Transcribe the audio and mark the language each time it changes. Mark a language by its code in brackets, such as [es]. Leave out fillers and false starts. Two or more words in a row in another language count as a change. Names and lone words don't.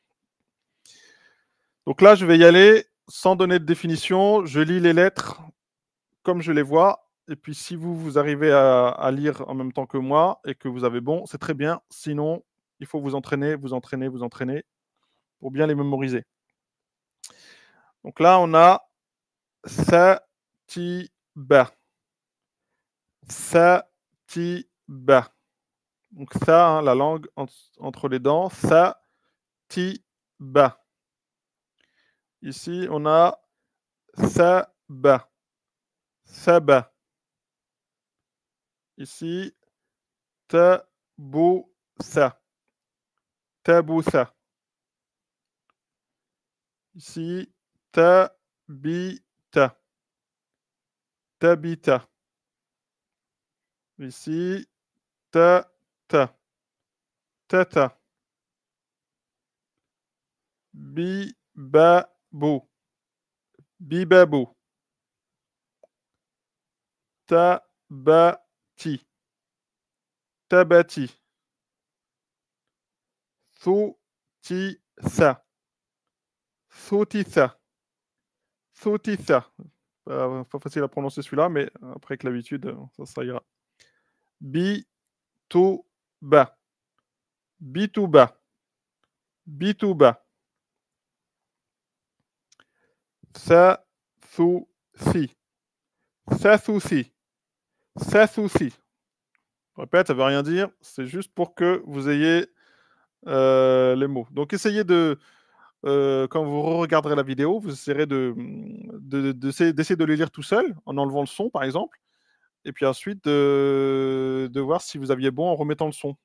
[fr] Donc là, je vais y aller sans donner de définition. Je lis les lettres comme je les vois. Et puis, si vous arrivez à lire en même temps que moi et que vous avez bon, c'est très bien. Sinon, il faut vous entraîner pour bien les mémoriser. Donc là, on a sa, ti, ba. Sa, ti, ba. Donc ça, hein, la langue entre les dents. Sa, ti, ba. Ici, on a sa, ba. Saba. Ici, ta, bou, sa. Taboussa. Ici, tabita. Tabita. Ici, ta. Tata. Bibabou. Bibabou. Tabati. Tabati. Soutissa. Soutissa. Soutissa. Pas facile à prononcer celui-là, mais après avec l'habitude, ça ira. Bitouba. Bitouba. Bitouba. Sa-sou-si. Sa-sou-si. Sa-sou-si. Je répète, ça ne veut rien dire. C'est juste pour que vous ayez les mots. Donc, essayez de, quand vous regarderez la vidéo, vous essayerez d'essayer de les lire tout seul, en enlevant le son, par exemple. Et puis ensuite, de voir si vous aviez bon en remettant le son.